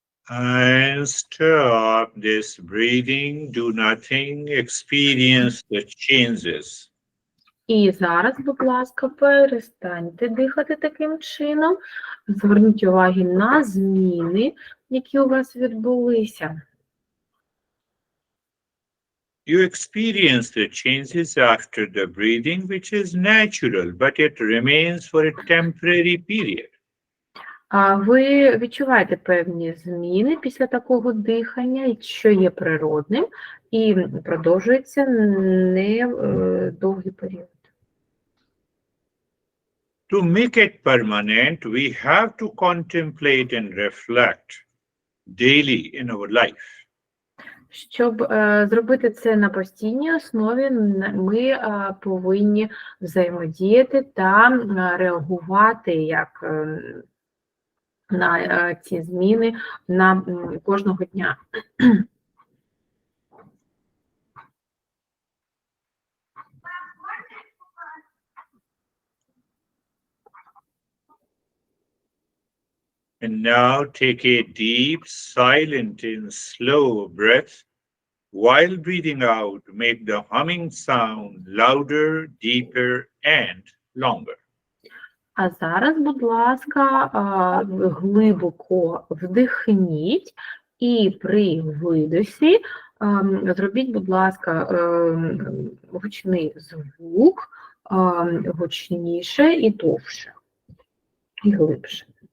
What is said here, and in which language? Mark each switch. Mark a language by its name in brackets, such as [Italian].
[English] And stop this breathing, do nothing, experience the changes. [Ukrainian] І зараз, будь ласка, перестаньте дихати таким чином, зверніть увагу на зміни, які у вас відбулися. [English] You experience the changes after the breathing, which is natural, but it remains for a temporary period. [Ukrainian] Ви відчуваєте певні зміни після такого дихання, що є природним, і продовжується недовгий період. [English] To make it permanent, we have to contemplate and reflect daily in our life. [Ukrainian] Щоб зробити це на постійній основі, ми повинні взаємодіяти та реагувати як на ці зміни на кожного дня. [English] And now take a deep, silent, and slow breath. While breathing out, make the humming sound louder, deeper, and longer. [Ukrainian] А зараз, будь ласка, глибоко вдихніть і при видосі зробіть, будь ласка, гучний звук гучніше і довше, і глибше.